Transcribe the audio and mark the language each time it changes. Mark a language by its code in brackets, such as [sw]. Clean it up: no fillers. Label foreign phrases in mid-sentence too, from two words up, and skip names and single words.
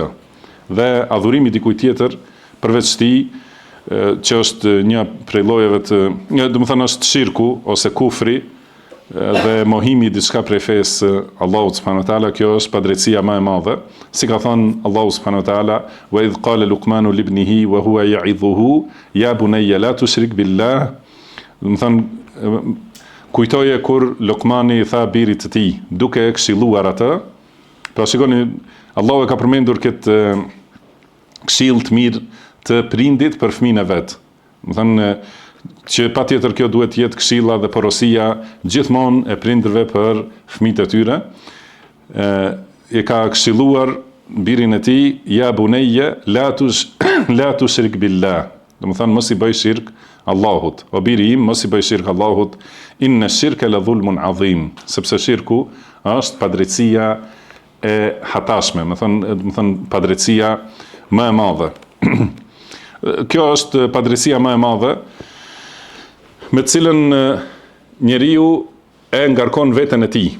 [sq] Dhe adhurimi dikujt tjetër përveç tij, që është një prej llojeve të, do të thonë është shirku ose kufri, dhe mohimi diçka prej fesë Allahut [ar] سبحانه وتعالى, [sq] kjo është padrejtësia më e madhe. Si ka thënë Allahu [ar] سبحانه وتعالى، وإذ قال لقمان لابنه وهو يعظه يا بني لا تشرك بالله. [sq] Do të thonë kujtoje kur Luqmani i tha birit të tij, duke e këshilluar atë. Pra shikoni, Allahu e ka përmendur këtë këshill të mirë të prindit për fëmijën e vet. Do të thonë që patjetër kjo duhet të jetë këshilla dhe porosia gjithmonë e prindërve për fëmijët e tyre. E ka këshilluar birin e tij, [ar] يا بني لا تشرك بالله. [sq] Do të thonë mos i bëj shirk Allahut. O biri im, mos i bëj shirk Allahut. [ar] إن الشرك لظلم عظيم, [sq] sepse shirku është padrejtësia e hatashme, do të thonë padrejtësia më e madhe. Kjo është padrejtësia më e madhe me të cilën njeriu e ngarkon veten e tij.